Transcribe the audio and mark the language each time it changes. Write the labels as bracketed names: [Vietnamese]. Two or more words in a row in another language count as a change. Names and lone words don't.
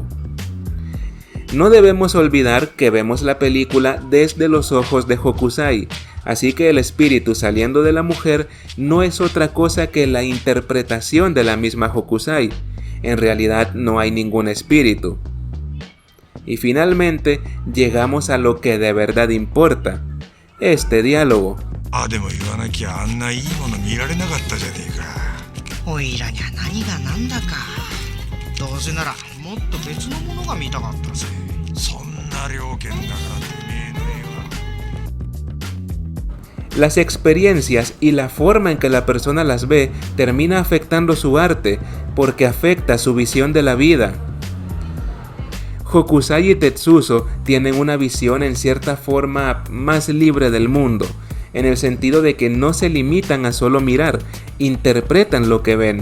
[Spanish] No debemos olvidar que vemos la película desde los ojos de Hokusai, así que el espíritu saliendo de la mujer no es otra cosa que la interpretación de la misma Hokusai. En realidad no hay ningún espíritu. Y finalmente llegamos a lo que de verdad importa, este diálogo. [Japanese] でも言わなきゃあんないいもの見られなかったじゃねえか。おいらにゃ何が何だか。どうせならもっと別のものが見たかったぜ。そんな了見だからてめえの絵は。 [Spanish] Las experiencias y la forma en que la persona las ve termina afectando su arte porque afecta su visión de la vida. Hokusai y Tetsuzo tienen una visión en cierta forma más libre del mundo, en el sentido de que no se limitan a solo mirar, interpretan lo que ven.